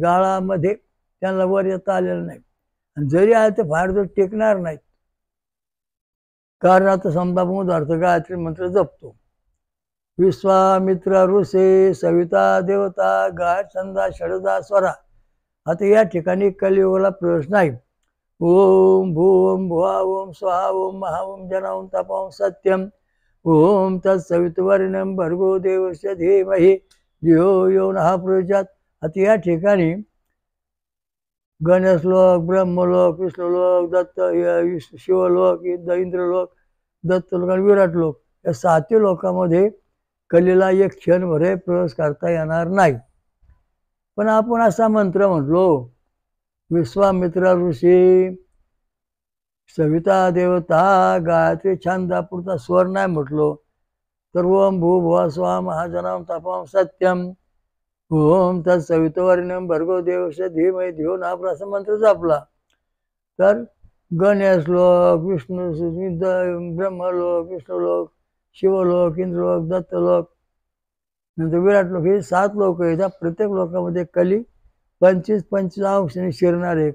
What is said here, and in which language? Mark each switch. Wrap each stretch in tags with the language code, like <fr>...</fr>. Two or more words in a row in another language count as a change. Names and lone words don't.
<mr>गाळामध्ये त्यांना वर येता आलेलं नाही, आणि जरी आले ते फार दिवस टिकणार नाहीत. कारण आता समजा उदाहरणार्थ गायत्री मंत्र जपतो.</mr> <sa>विश्वामित्र ऋषी, सविता देवता, गाय छंदा, षडजा स्वरा.</sa> <mr>आता या ठिकाणी कलियुगाला प्रवेश नाही.</mr> <sa>ओम भूम भुवा ओम स्वाहा ओम महा ओम जना ओम तपा ओम सत्यम ओम तत्सवितुर्वरेण्यं भर्गो देवस्य धीमहि धियो यो नः प्रचोदयात्.</sa> <mr>आता या ठिकाणी गणेशलोक, ब्रह्मलोक, विष्णुलोक, दत्त शिवलोक, इंद्रलोक, दत्तलोक आणि विराटलोक, या 7 लोकांमध्ये कलेला एक क्षणभर प्रवेश करता येणार नाही. पण आपण असा मंत्र म्हटलो,</mr> <sa>विश्वामित्र ऋषी, सविता देवता,</sa> <mr>गायत्री छंदापुरता स्वर नाही म्हटलो तर</mr> <sa>ओम भू भुवा स्वाहा महाजनाम तपाम सत्यम ओम तत्सवितुर्वरेण्यं भर्गो देवस्य धीमहि धियो नः प्रचोदयात्</sa> <mr>असा मंत्र जपला तर गणेशलोक, ब्रह्मलोक, विष्णुलोक, शिवलोक, इंद्रलोक, दत्तलोक, नंतर विराटलोक, हे 7 लोक आहेत. त्या प्रत्येक लोकांमध्ये कली 25-25 अंशाने शिरणार आहे.</mr>